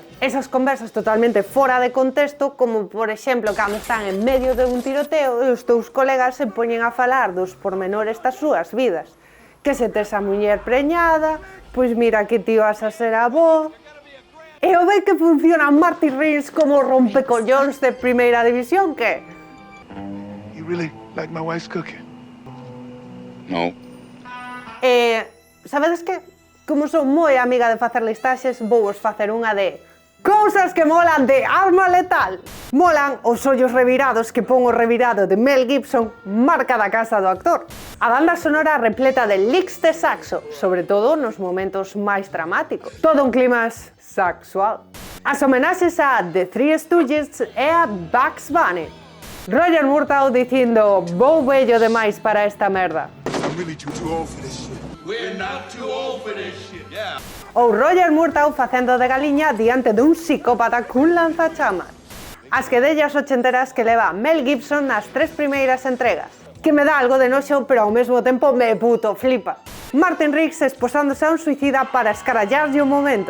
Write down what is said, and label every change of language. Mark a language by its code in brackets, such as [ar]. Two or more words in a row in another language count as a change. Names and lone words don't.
[gl] Esas conversas totalmente fora de contexto, como por exemplo cando están en medio de un tiroteo e os teus colegas se poñen a falar dos pormenores das súas vidas. Que se tes a muller preñada, pois mira que ti vas a ser avó. E o ben que funciona Martin Riggs como rompecollóns de primeira división, que? [en] You really like my wife's cooking? No. [gl] Sabedes que? Como son moi amiga de facer listaxes, vou vos facer unha de cousas que molan de Arma Letal. Molan os ollos revirados que pon o revirado de Mel Gibson, marca da casa do actor. A banda sonora repleta de licks de saxo, sobre todo nos momentos máis dramáticos. Todo un clima sexual. As homenaxes a The Three Stooges e a Bugs Bunny. Roger Murtaugh dicindo vou vello demais para esta merda. [en] I'm really too old for this shit. We're not too old for this shit. Yeah. [gl] Ou Roger Murtaugh facendo de galiña diante dun psicópata cun lanzachamas. As quedellas ochenteras que leva Mel Gibson nas 3 primeiras entregas, que me dá algo de noxo, pero ao mesmo tempo me puto flipa. Martin Riggs esposándose a un suicida para escarallarlle o momento.